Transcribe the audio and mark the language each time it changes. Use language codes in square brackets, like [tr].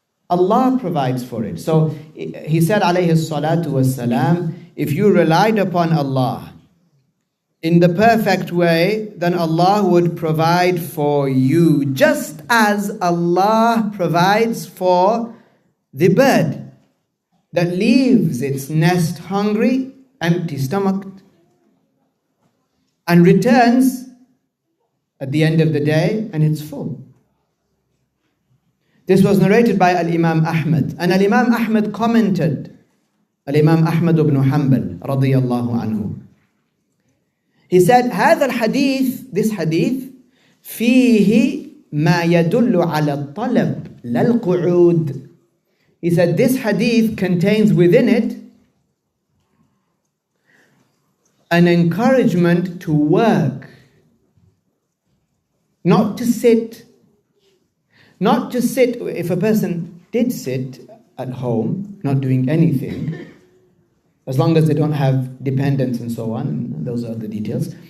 [en] Allah provides for it. So he said, alayhi salatu wassalam, if you relied upon Allah in the perfect way, then Allah would provide for you, just as Allah provides for the bird that leaves its nest hungry, empty stomached, and returns at the end of the day and it's full. This was narrated by Al-Imam Ahmad, and Al-Imam Ahmad commented, Al-Imam Ahmad ibn Hanbal radiyallahu anhu. He said, [ar] هذا الحديث, [en] this hadith, [ar] فيه ما يدل على الطلب لا القعود. [en] He said, this hadith contains within it an encouragement to work, not to sit. Not to sit. If a person did sit at home, not doing anything, as long as they don't have dependents and so on, and those are the details.